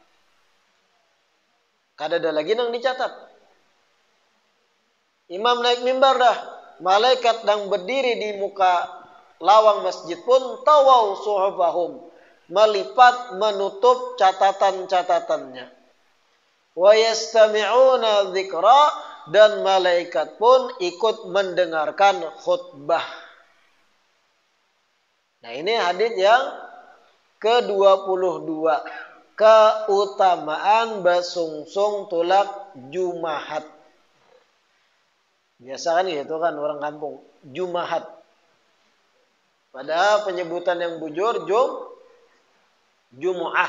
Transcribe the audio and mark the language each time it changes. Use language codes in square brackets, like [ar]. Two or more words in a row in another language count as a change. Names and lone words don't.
[bjn] Kada ada lagi yang dicatat. Imam naik mimbar dah, malaikat yang berdiri di muka lawang masjid pun [ar] tawau suhufahum, [bjn] melipat, menutup catatan-catatannya. [ar] Wa yastami'una dzikra, [id] dan malaikat pun ikut mendengarkan khutbah. Nah, ini hadis yang ke-22, [bjn] keutamaan basungsung tulak Jumahat. [id] Biasa kan gitu kan orang kampung, Jumahat. [bjn] Padahal penyebutan yang bujur Jumu'ah.